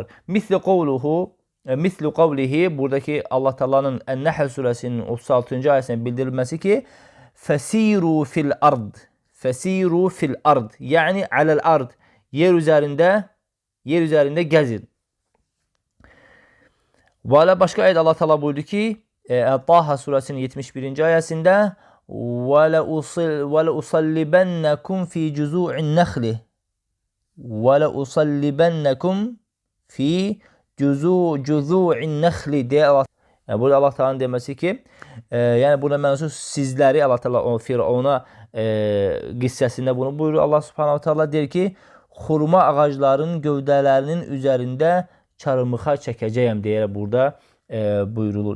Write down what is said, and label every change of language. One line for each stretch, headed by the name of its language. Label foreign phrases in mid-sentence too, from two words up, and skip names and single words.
Arabic: مثل قوله,
Azerbaijani: buradakı Allah Taala'nın Ən-Nəhl surəsinin 36-cı ayəsində bildirilməsi ki,
Arabic: فسيروا في الأرض. فسيروا في الأرض. يعني على الأرض.
Azerbaijani: Yer üzərində gəzin. Və alə başqa ayədə Allah Taala buyurdu ki, Taha surəsinin 71-ci ayəsində
Arabic: وَلَأُصَلِّبَنَّكُمْ فِي جُزُوعِ النَّخْلِ وَلَأُصَلِّبَنَّكُمْ فِي جُزُوعِ النَّخْلِ
Azerbaijani: deyə burada Allah Taala'nın deməsi ki, yəni burada mənası sizləri Allah Taala o Firavuna qissəsində bunu buyurur. Allah Subhanahu Taala deyir ki, xurma ağaclarının gövdələrinin üzərində çarmıxa çəkəcəyəm deyərək burada buyurulur.